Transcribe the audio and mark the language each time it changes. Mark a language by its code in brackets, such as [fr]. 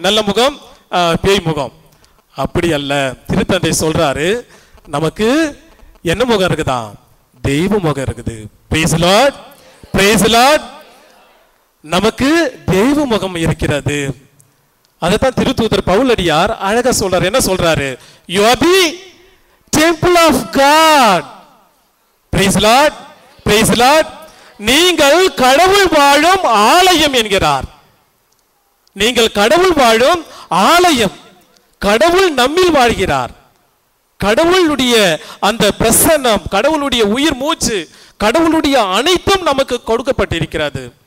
[ta] நல்ல முகம், பேய் முகம் அப்படி அல்ல. திருத்தந்தை சொல்றாரு, நமக்கு என்ன முகம் இருக்குதா? தெய்வ முகம் இருக்குது. [en] praise the Lord, praise the Lord. [ta] நமக்கு தெய்வ முகம் இருக்கிறது. அதைத்தான் திருத்தூதர் பவுலடியார் அழகா சொல்றாரு. என்ன சொல்றாரு? [en] You are the temple of God. Praise the Lord. Praise the Lord. [ta] நீங்கள் கடவுள் வாழும் ஆலயம் என்கிறார். நீங்கள் கடவுள் வாழும் ஆலயம். கடவுள் நம்மில் வாழ்கிறார். கடவுளுடைய அந்த பிரசன்னம், கடவுளுடைய உயிர் மூச்சு, கடவுளுடைய அனைத்தும் நமக்கு கொடுக்கப்பட்டிருக்கிறது.